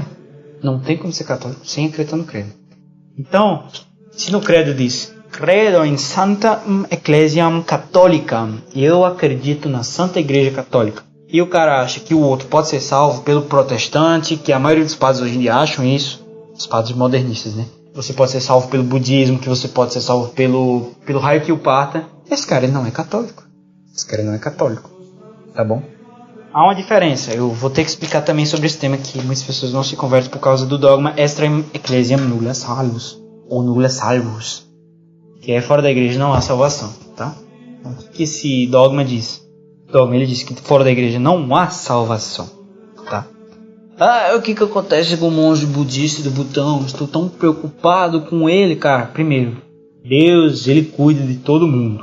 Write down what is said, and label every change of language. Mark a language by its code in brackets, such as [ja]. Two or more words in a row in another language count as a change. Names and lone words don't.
[pt] Não tem como ser católico sem acreditar no credo. Então, se no credo diz, [la] credo in Santa Ecclesiam Catholica, [pt] eu acredito na Santa Igreja Católica, e o cara acha que o outro pode ser salvo pelo protestante, que a maioria dos padres hoje em dia acham isso, os padres modernistas, né? Você pode ser salvo pelo budismo, que você pode ser salvo pelo raio que o parta. Esse cara ele não é católico. Tá bom? Há uma diferença. Eu vou ter que explicar também sobre esse tema, que muitas pessoas não se convertem por causa do dogma [la] extrem ecclesiam nulla salvus, [pt] ou [la] nulla salvus, [pt] que é fora da igreja não há salvação, tá? Então, o que esse dogma diz? O dogma ele diz que fora da igreja não há salvação, tá? O que acontece com o monge budista do Butão? Estou tão preocupado com ele, cara. Primeiro, Deus, ele cuida de todo mundo.